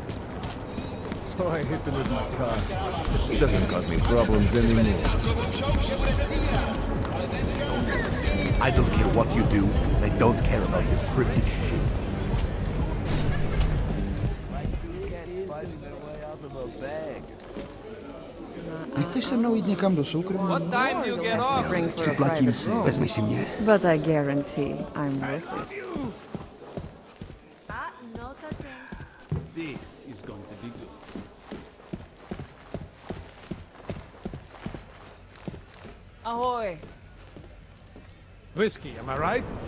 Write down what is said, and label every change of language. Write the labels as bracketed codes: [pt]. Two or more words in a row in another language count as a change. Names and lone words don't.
[en] So I hit him with my car. He doesn't cause me problems anymore. I don't care what you do. I don't care about this pretty shit. [cs] Nechceš se mnou jít někam do soukromí? Připlatím si, vezmi si mě. [en] But I guarantee I'm worth it. This is going to be good. Ahoy! Whiskey, am I right?